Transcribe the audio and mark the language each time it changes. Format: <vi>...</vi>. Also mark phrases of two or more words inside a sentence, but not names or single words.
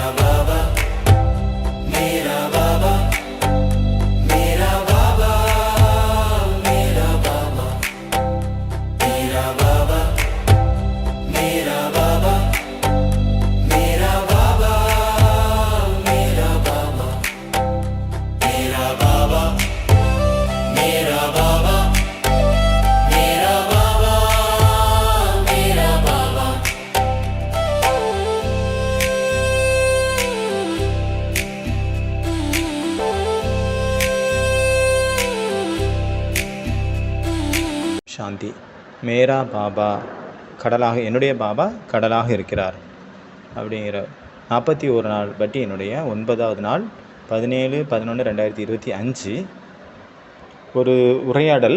<hi>बाबा, मेरा बाबा, मेरा बाबा, मेरा बाबा, मेरा बाबा, मेरा बाबा, मेरा बाबा, मेरा बाबा, मेरा बाबा, मेरा बाबा, मेरा बाबा, मेरा बाबा।</hi> <ta>சாந்தி.</ta> <hi>मेरा बाबा</hi> <ta>கடலாக, என்னுடைய பாபா கடலாக இருக்கிறார் அப்படிங்கிற 41 நாள் பற்றி என்னுடைய 9வது நாள் 17/11/2025 ஒரு உரையாடல்.</ta>